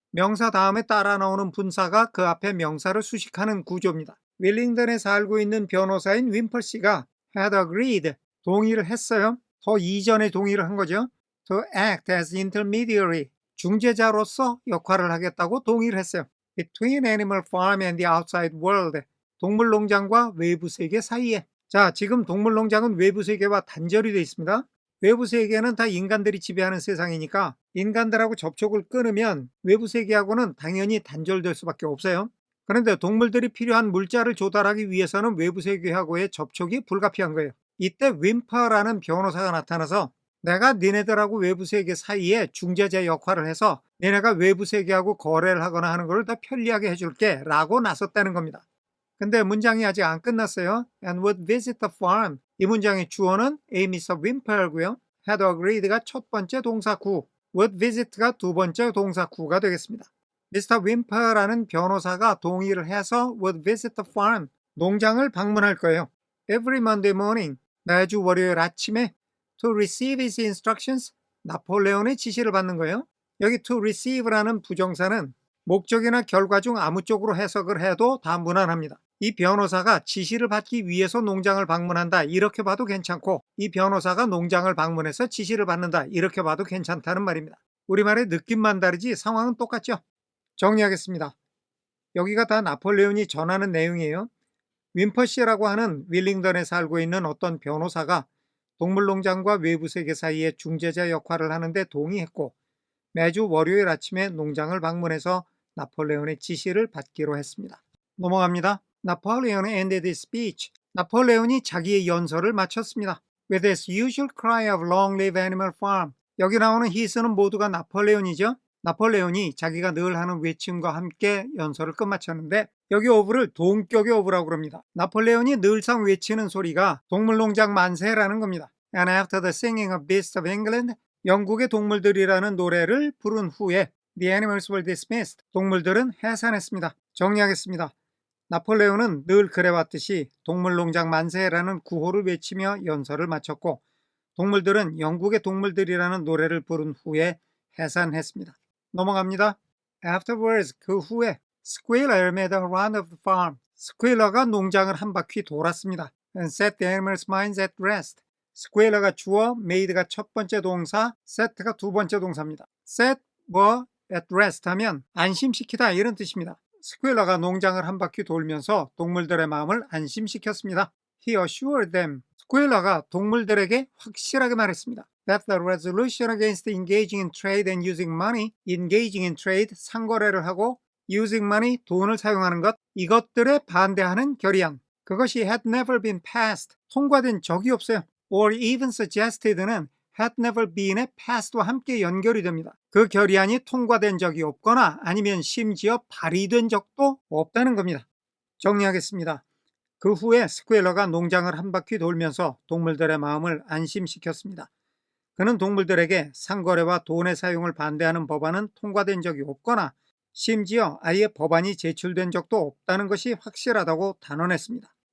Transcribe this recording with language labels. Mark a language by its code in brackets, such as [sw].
[ko] 명사 다음에 따라 나오는 분사가 그 앞에 명사를 수식하는 구조입니다. 웰링턴에 살고 있는 변호사인 윈퍼씨가 [en] had agreed, [ko] 동의를 했어요. 더 이전에 동의를 한 거죠. [en] To act as intermediary, [ko] 중재자로서 역할을 하겠다고 동의를 했어요. [en] Between Animal Farm and the outside world, [ko] 동물농장과 외부 세계 사이에. 자, 지금 동물농장은 외부 세계와 단절이 되어 있습니다. 외부 세계는 다 인간들이 지배하는 세상이니까 인간들하고 접촉을 끊으면 외부 세계하고는 당연히 단절될 수밖에 없어요. 그런데 동물들이 필요한 물자를 조달하기 위해서는 외부 세계하고의 접촉이 불가피한 거예요. 이때 윈퍼라는 변호사가 나타나서 내가 니네들하고 외부 세계 사이에 중재자 역할을 해서 니네가 외부 세계하고 거래를 하거나 하는 걸 더 편리하게 해줄게 라고 나섰다는 겁니다. 근데 문장이 아직 안 끝났어요. [en] And would visit the farm. [ko] 이 문장의 주어는 A. Mr. Wimple고요. [en] had agreed [ko] 가 첫 번째 동사구, [en] would visit [ko] 가 두 번째 동사구가 되겠습니다. [en] Mr. [ko] Wimple라는 변호사가 동의를 해서 [en] would visit the farm. [ko] 농장을 방문할 거예요. [en] Every Monday morning. [ko] 매주 월요일 아침에 [en] to receive his instructions. [ko] 나폴레온의 지시를 받는 거예요. 여기 to receive라는 부정사는 목적이나 결과 중 아무 쪽으로 해석을 해도 다 무난합니다. 이 변호사가 지시를 받기 위해서 농장을 방문한다 이렇게 봐도 괜찮고 이 변호사가 농장을 방문해서 지시를 받는다 이렇게 봐도 괜찮다는 말입니다. 우리말의 느낌만 다르지 상황은 똑같죠. 정리하겠습니다. 여기가 다 나폴레온이 전하는 내용이에요. 윈퍼시라고 하는 윌링던에 살고 있는 어떤 변호사가 동물농장과 외부 세계 사이의 중재자 역할을 하는데 동의했고 매주 월요일 아침에 농장을 방문해서 나폴레온의 지시를 받기로 했습니다. 넘어갑니다. [en] 나폴레온 ended his speech. [ko] 나폴레온이 자기의 연설을 마쳤습니다. [en] With his usual cry of long live animal farm. [ko] 여기 나오는 히스는 모두가 나폴레온이죠. 나폴레온이 자기가 늘 하는 외침과 함께 연설을 끝마쳤는데 여기 오브를 동격의 오브라고 그럽니다. 나폴레온이 늘상 외치는 소리가 동물농장 만세라는 겁니다. [en] And after the singing of Beasts of England, [ko] 영국의 동물들이라는 노래를 부른 후에 [en] The animals were dismissed. [ko] 동물들은 해산했습니다. 정리하겠습니다. 나폴레온은 늘 그래왔듯이 동물농장 만세라는 구호를 외치며 연설을 마쳤고 동물들은 영국의 동물들이라는 노래를 부른 후에 해산했습니다. 넘어갑니다. [en] Afterwards, [ko] 그 후에 [en] Squealer made a round of the farm. [ko] 스퀘일러가 농장을 한 바퀴 돌았습니다. [en] And set the animals' minds at rest. [ko] 스퀘일러가 주어, made가 첫 번째 동사, set가 두 번째 동사입니다. set 뭐 at rest 하면 안심시키다 이런 뜻입니다. 스퀘일러가 농장을 한 바퀴 돌면서 동물들의 마음을 안심시켰습니다. [en] He assured them. [ko] 스퀘일러가 동물들에게 확실하게 말했습니다. [en] That the resolution against engaging in trade and using money, engaging in trade, [ko] 상거래를 하고 [en] using money, [ko] 돈을 사용하는 것, 이것들에 반대하는 결의안. 그것이 [en] had never been passed, [ko] 통과된 적이 없어요. [en] or even suggested [ko] 는 [en] had never been [ko] 의 past와 함께 연결이 됩니다. 그 결의안이 통과된 적이 없거나 아니면 심지어 발의된 적도 없다는 겁니다. 정리하겠습니다. 그 후에 스퀘일러가 농장을 한 바퀴 돌면서 동물들의 마음을 안심시켰습니다. 그는 동물들에게 상거래와 돈의 사용을 반대하는 법안은 통과된 적이 없거나 심지어 아예 법안이 제출된 적도 없다는 것이 확실하다고 단언했습니다.